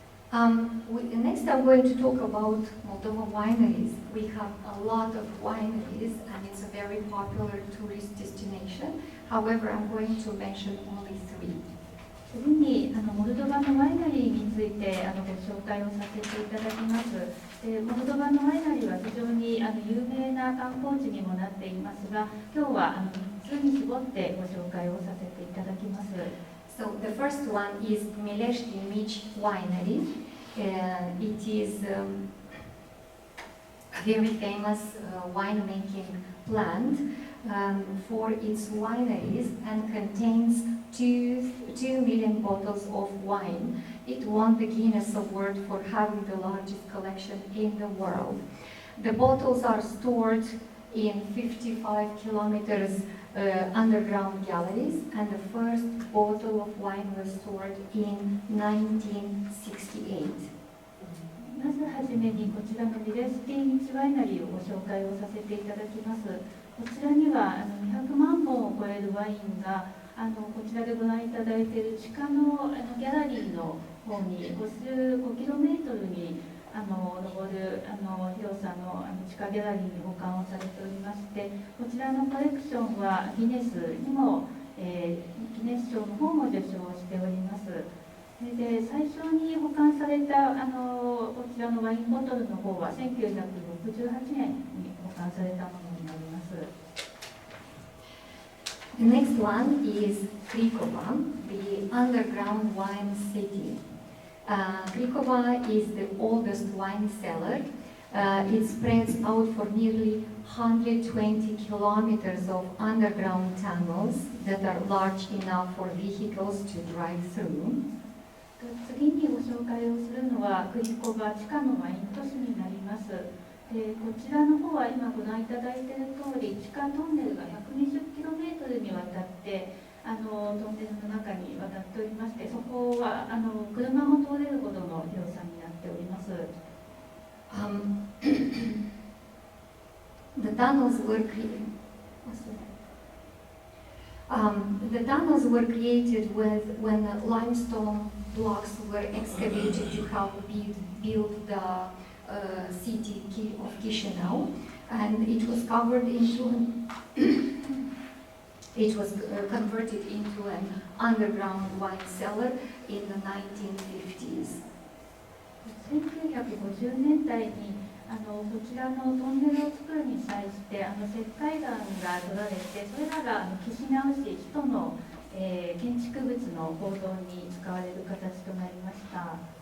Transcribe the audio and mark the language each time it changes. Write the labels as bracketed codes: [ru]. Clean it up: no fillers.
[en] Next, I'm going to talk about Moldova wineries. We have a lot of wineries, and it's a very popular tourist destination. However, I'm going to mention only 3. [ja] 次にモルドバのワイナリーについてご紹介をさせていただきます。モルドバのワイナリーは非常に有名な観光地にもなっていますが、今日は3つに絞ってご紹介をさせていただきます。 [en] So the first one is Mileshti Mich Winery. It is a very famous winemaking plant for its wineries and contains 2 million bottles of wine. It won the Guinness Award for having the largest collection in the world. The bottles are stored in 55 kilometers underground galleries, and the first bottle of wine was stored in 1968. [ja] まずはじめにこちらのミレスティミチワイナリーをご紹介をさせていただきます。こちらには200万本を超えるワインがこちらでご覧いただいている地下のギャラリーの方に 55km に登る広さの地下ギャラリーに保管をされておりまして、こちらのコレクションはギネスにも、ギネス賞の方も受賞しております。で最初に保管されたこちらのワインボトルの方は1968年に保管されたものになります。 [en] The next one is Krikova, the underground wine city. Krikova is the oldest wine cellar. It spreads out for nearly 120 kilometers of underground tunnels that are large enough for vehicles to drive through. [ja] 次にご紹介をするのはクリコバ地下のワイン都市になります。でこちらの方は今ご覧いただいている通り地下トンネルが 120km にわたってトンネルの中にわたっておりまして、そこは車も通れるほどの広さになっております。 [en] The tunnels were created when limestone blocks were excavated to help build the city of Chisinau, and it was converted into an underground wine cellar in the 1950s. [ja] 1950年代にこちらのトンネルを作るに際して石灰岩が取られて、それらがキシナウ市首都の、建築物の構造に使われる形となりました。